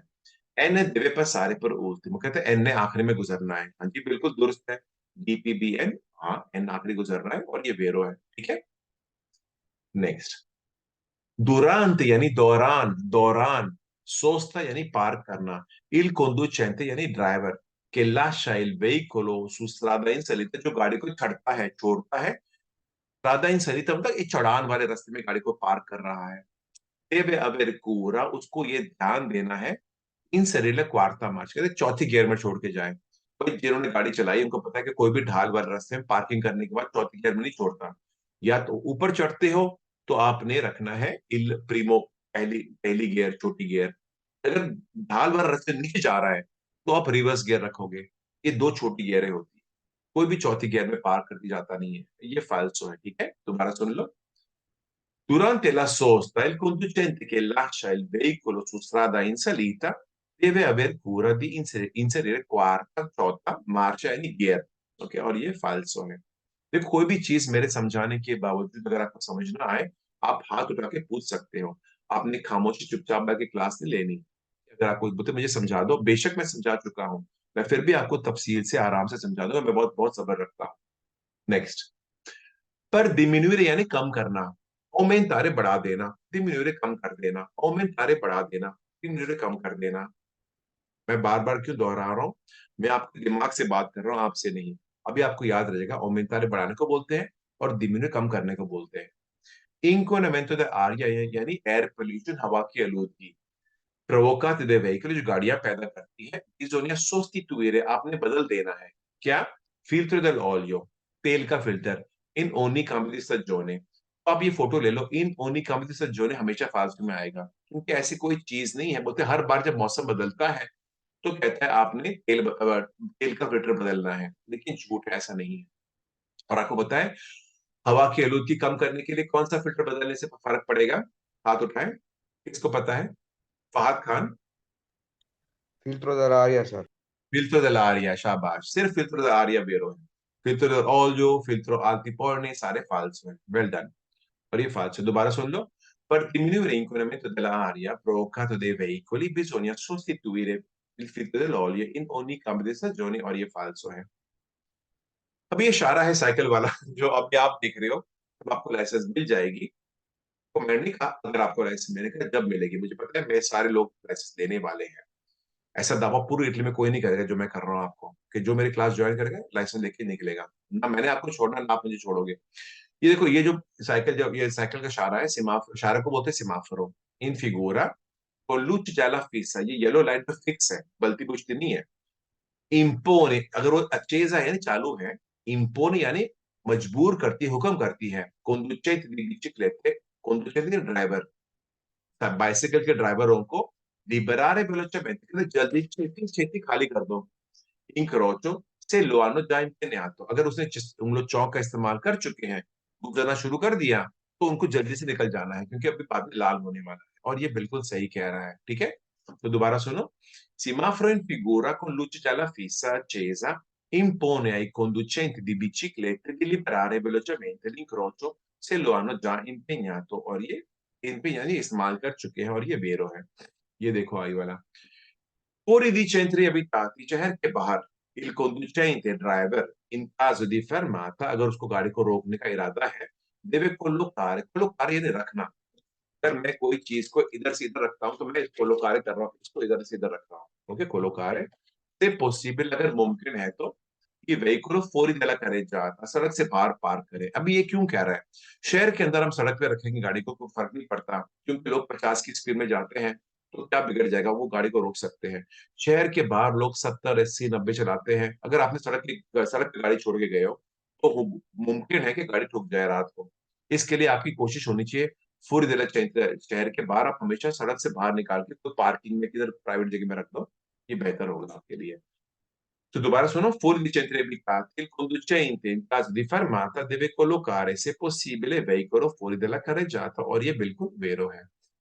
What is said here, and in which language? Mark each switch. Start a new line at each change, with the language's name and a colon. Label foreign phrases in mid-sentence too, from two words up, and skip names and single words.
Hindi: एन है दिवे पर सारे पर ऊर्ध्व, वो कहते हैं एन ने आखिरी में गुजरना है। हाँ जी बिल्कुल दुरुस्त है, DPBN, हाँ एन आखिरी गुजर रहा है और ये वेरो है, ठीक है। नेक्स्ट, दुरांत यानी दौरान, दौरान, सोस्ता यानी पार्क करना, इल conducente यानी ड्राइवर,
Italian: che lascia il veicolo su strada in salita,
Hindi: जो गाड़ी को चढ़ता है, छोड़ता है,
Italian: strada in salita
Hindi: मतलब एक चढ़ान वाले रास्ते में गाड़ी को पार्क कर रहा है।
Italian: deve aver cura,
Hindi: उसको ये ध्यान देना है,
Italian: inserire quarta marcia,
Hindi: कहते हैं चौथी गियर में छोड़ के जाए। भाई जिन्होंने गाड़ी चलाई उनको पता है कि कोई भी ढाल वाले रास्ते में पार्किंग करने के बाद चौथी गियर में नहीं छोड़ता। या तो ऊपर चढ़ते हो तो आपने रखना है
Italian: il primo,
Hindi: पहली पहली गियर, छोटी गियर। अगर ढाल वाला रास्ते नीचे जा रहा है तो आप
English: reverse gear
Hindi: रखोगे। ये दो छोटी गियरें होती है, कोई भी चौथी गियर में पार्क कर दी जाता नहीं है, ये फाल्सो है, ठीक है। दोबारा सुन लो,
Italian: durante la sosta, il conducente che lascia il veicolo su strada in salita deve aver cura di inserire quarta,
Hindi: चौथा marcia यानी गियर। ओके, और ये फाल्सो है। देखो कोई भी चीज मेरे समझाने के बावजूद अगर आपको समझ ना आए, आप हाथ उठा के पूछ सकते हो। आपने खामोशी चुपचाप बैठ के क्लास नहीं लेनी। अगर आपको बोलते मुझे समझा दो, बेशक मैं समझा चुका हूँ, मैं फिर भी आपको तफसील से आराम से समझा दूंगा, मैं बहुत बहुत सब्र रखता हूँ। नेक्स्ट, पर डिमिन्यूर यानी कम करना, aumentare बढ़ा देना, डिमिन्यूर कम कर देना, aumentare बढ़ा देना, डिमिन्यूर कम कर देना। मैं बार बार क्यों दोहरा रहा हूँ, मैं आपके दिमाग से बात कर रहा हूँ, आपसे नहीं। अभी आपको याद रहेगा, aumentare बढ़ाने को बोलते हैं और डिमिन्यूर कम करने को बोलते हैं।
Italian: inquinamento dell'aria
Hindi: यानी
English: air pollution,
Hindi: हवा की आलूदगी,
Italian: provocate dai veicoli,
Hindi: जो गाड़ियां पैदा करती है,
Italian: bisogna sostituire,
Hindi: आपने बदल देना है। क्या?
Italian: filtro dell'olio,
Hindi: तेल का फिल्टर,
Italian: in ogni cambio di stagione,
Hindi: तो आप ये फोटो ले लो,
Italian: in ogni
Hindi: कंपटीशन हमेशा फालतू में आएगा, क्योंकि ऐसी कोई चीज नहीं है। बोलते हर बार जब मौसम बदलता है तो कहता है आपने तेल का फिल्टर बदलना है, लेकिन झूठ है, ऐसा नहीं है। और आपको पता है हवा की आलूदगी कम करने के लिए कौन सा फिल्टर बदलने से फर्क पड़ेगा? हाथ उठाएं, किसको पता है? फहद खान।
Italian: Filtro dell'aria, sir. Filtro dell'aria,
Hindi: शाबाश, सिर्फ
Italian: filtro dell'aria
Hindi: वेरो है।
Italian: filtro dell'olio, filtro altiforni
Hindi: सारे फाल्स हैं,
English: well done.
Hindi: और ये falso, दोबारा सुन लो।
Italian: Per diminuire l'inquinamento dell'aria provocato dai veicoli bisogna sostituire il filtro dell'olio in ogni cambio di stagione,
Hindi: और ये falso है। अब ये इशारा है साइकिल वाला जो अभी आप देख रहे हो, जब आपको लाइसेंस मिल जाएगी। तो मैंने नहीं कहा अगर आपको लाइसेंस, मैंने कहा जब मिलेगी। मुझे पता है मेरे सारे लोग लाइसेंस लेने वाले हैं। ऐसा दावा पूरी इटली में कोई नहीं करेगा जो मैं कर रहा हूँ आपको, कि जो मेरी क्लास ज्वाइन करेगा लाइसेंस लेके निकलेगा। ना मैंने आपको छोड़ना, ना आप मुझे छोड़ोगे। ये देखो, ये जो साइकिल, जब ये साइकिल का इशारा है, सिमाफ इशारे को बोलते हैं
Italian: semaforo in figura con luce gialla fissa।
Hindi: ये
English: yellow light
Hindi: पे फिक्स है, बलती बुझती नहीं है। इम्पोने, अगर वो accesa यानी चालू है, इम्पोने यानी मजबूर करती है, हुक्म करती है।
Italian: conducente di biciclette,
Hindi: conducente ड्राइवर, बाइसिकल के ड्राइवरों को
Italian: liberare velocemente,
Hindi: कहते जल्दी छेती छेती खाली कर दो।
Italian: incrocio se lo hanno già impegnato,
Hindi: अगर उसने उन लोग चौक का इस्तेमाल कर चुके हैं, गुजरना शुरू कर दिया, तो उनको जल्दी से निकल जाना है, क्योंकि अभी बाद में लाल होने वाला है। और ये बिल्कुल सही कह रहा है, ठीक है। तो दोबारा सुनो।
Italian: Semaforo in figura con luce gialla fissa accesa impone ai conducenti di biciclette di liberare velocemente l'incrocio se lo hanno già impegnato,
Hindi: और ये impegnati इस्तेमाल कर चुके हैं, और ये वेरो है। ये देखो आई वाला।
Italian: Fuori dai centri abitati,
Hindi: शहर के बाहर,
Italian: il conducente driver in caso di fermata,
Hindi: अगर उसको गाड़ी को रोकने का इरादा है,
Italian: deve collocare, collocare यानी रखना।
Hindi: अगर मैं कोई चीज को इधर से इधर रखता हूँ तो मैं collocare कर रहा हूँ, इसको इधर से इधर रख रहा हूँ। ओके, collocare से possibile, अगर मुमकिन है तो ये
Italian: veicolo fuori dalla carreggiata,
Hindi: सड़क से बाहर पार्क करे। अभी ये क्यों कह रहा है? शहर के अंदर हम सड़क पे रखेंगे गाड़ी को, कोई फर्क नहीं पड़ता, क्योंकि लोग 50 की स्पीड में जाते हैं, तो क्या बिगड़ जाएगा, वो गाड़ी को रोक सकते हैं। शहर के बाहर लोग 70, 80, 90 चलाते हैं। अगर आपने सड़क पे गाड़ी छोड़ के गए हो, तो मुमकिन है कि गाड़ी ठुक जाए रात को। इसके लिए आपकी कोशिश होनी चाहिए, फुरी देना चाहिए, शहर के बाहर आप हमेशा सड़क से बाहर निकाल के तो पार्किंग में किधर प्राइवेट जगह में रख दो, ये बेहतर होगा आपके लिए। तो दोबारा सुनो।
Italian: Fuori di centri abitati, il conducente in caso di fermata deve collocare, se possibile, veicolo fuori della carreggiata,
Hindi: और ये बिल्कुल वेरो है।